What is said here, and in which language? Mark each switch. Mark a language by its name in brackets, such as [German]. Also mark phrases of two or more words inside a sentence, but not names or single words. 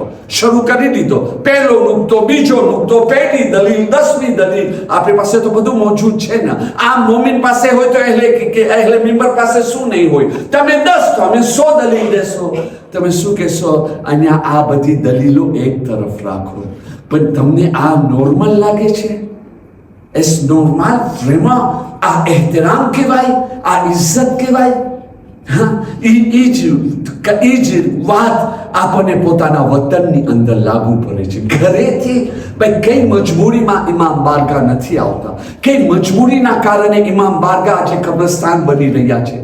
[Gujarati] શરૂ કરી દીધો, પહેલો નુકતો, બીજો નુકતો, પહેલી દલીલ, 10મી દલીલ. આપણી પાસે તો બધું મોજૂદ છે ને. આ મોમિન પાસે હોય તો અહેલે મિંબર પાસે શું નહીં હોય? તમે 10 તો અમે 100 દલીલ દેશો. તમે શું કહેશો? અહીંયા આ બધી દલીલો એક તરફ રાખો, પણ તમને આ નોર્મલ લાગે છે? [French] Es normal, vraiment, [Gujarati] આ એહતરામ કહેવાય, આ ઇજ્જત કહેવાય. એ જ વાત આપણને પોતાના વતનની અંદર લાગુ પડે છે. ઘરેથી ભાઈ કઈ મજબૂરીમાં ઇમામ બારગાહ નથી આવતા, કઈ મજબૂરીના કારણે ઇમામ બારગાહ આજે કબ્રસ્તાન બની રહ્યા છે.